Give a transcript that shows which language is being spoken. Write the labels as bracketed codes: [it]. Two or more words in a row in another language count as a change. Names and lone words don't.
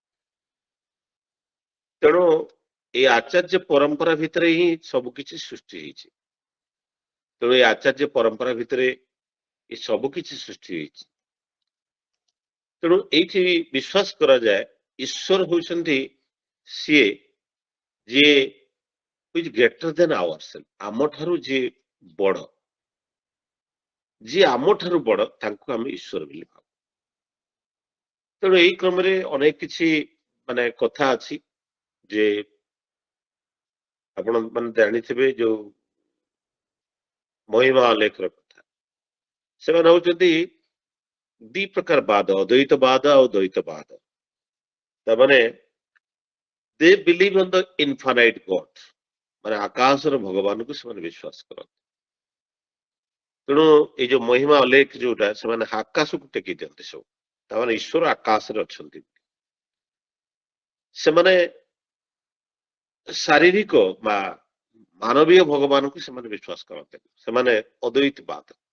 [or] ତେଣୁ ଏଇ ଆଚାର୍ଯ୍ୟ ପରମ୍ପରା ଭିତରେ ହିଁ ସବୁ କିଛି ସୃଷ୍ଟି ହେଇଛି। ତେଣୁ ଏଇ ଆଚାର୍ଯ୍ୟ ପରମ୍ପରା ଭିତରେ ଏ ସବୁ କିଛି ସୃଷ୍ଟି ହେଇଛି। ତେଣୁ ଏଇଠି ବିଶ୍ୱାସ କରାଯାଏ ଈଶ୍ୱର ହଉଛନ୍ତି ସିଏ ଯିଏ [en] which greater than ourselves, [or] ଆମଠାରୁ ଯିଏ ବଡ, ଯିଏ ଆମଠାରୁ ବଡ ତାଙ୍କୁ ଆମେ ଈଶ୍ୱର ବୋଲି ଭାବୁ। ତେଣୁ ଏଇ କ୍ରମରେ ଅନେକ କିଛି ମାନେ କଥା ଅଛି ଯେ ଆପଣ ମାନେ ଜାଣିଥିବେ ଯୋଉ ମହିମା ଅଲେଖର କଥା। ସେମାନେ ହଉଛନ୍ତି ଦି ପ୍ରକାର ବାଦ, ଅଦ୍ୱୈତବାଦ ଆଉ ଦ୍ୱୈତବାଦ। [en] ତାମାନେ they believe on the infinite God, [or] ମାନେ ଆକାଶର ଭଗବାନଙ୍କୁ ସେମାନେ ବିଶ୍ୱାସ କରନ୍ତି। ତେଣୁ ଏଇ ଯୋଉ ମହିମା ଅଲେଖ ଯୋଉଟା, ସେମାନେ ଆକାଶକୁ ଟେକି ଦିଅନ୍ତି ସବୁ, ତାମାନେ ଈଶ୍ୱର ଆକାଶରେ ଅଛନ୍ତି। ସେମାନେ ଶାରୀରିକ ବା ମାନବୀୟ ଭଗବାନଙ୍କୁ ସେମାନେ ବିଶ୍ୱାସ କରନ୍ତି, ସେମାନେ ଅଦ୍ୱୈତବାଦ।